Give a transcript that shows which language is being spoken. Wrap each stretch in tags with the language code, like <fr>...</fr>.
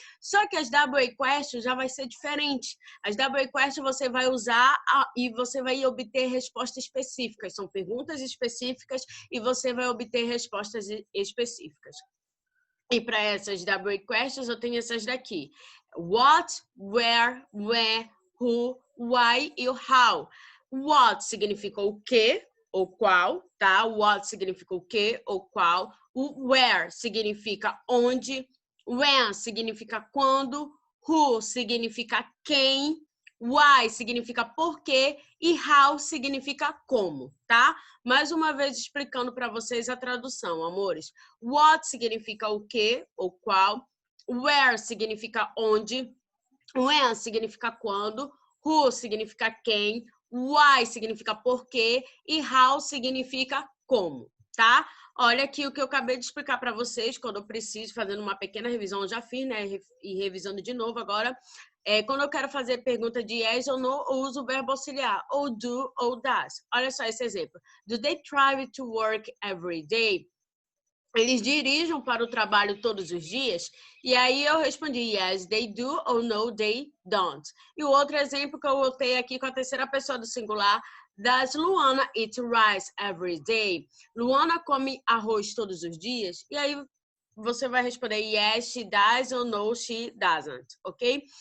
<pt>Só que as WA questions já vai ser diferente. As WA questions você vai usar e você vai obter respostas específicas. São perguntas específicas e você vai obter respostas específicas. E para essas WA questions eu tenho essas daqui.</pt> <en>What, where, when, who, why e o how.</en> <pt>What significa o que ou qual, tá? What significa o que ou qual. O where significa onde. When significa quando. Who significa quem. Why significa por quê. E how significa como, tá? Mais uma vez explicando para vocês a tradução, amores. What significa o que ou qual. Where significa onde. When significa quando. Who significa quem. Why significa porquê e how significa como, tá? Olha aqui o que eu acabei de explicar para vocês quando eu preciso, fazendo uma pequena revisão, eu já fiz, né? E revisando de novo agora. Quando eu quero fazer pergunta de yes ou no, eu uso o verbo auxiliar, ou do ou does. Olha só esse exemplo.</pt> <en>Do they drive to work every day?</en> <pt>Eles dirigem para o trabalho todos os dias? E aí eu respondi</pt> <en>yes, they do ou no, they don't.</en> <pt>E o outro exemplo que eu botei aqui com a terceira pessoa do singular,</pt> <en>does Luana eat rice every day?</en> <pt>Luana come arroz todos os dias? E aí você vai responder</pt> <en>yes, she does</en> <pt>ou</pt> <en>no, she doesn't,</en> <pt>ok?</pt>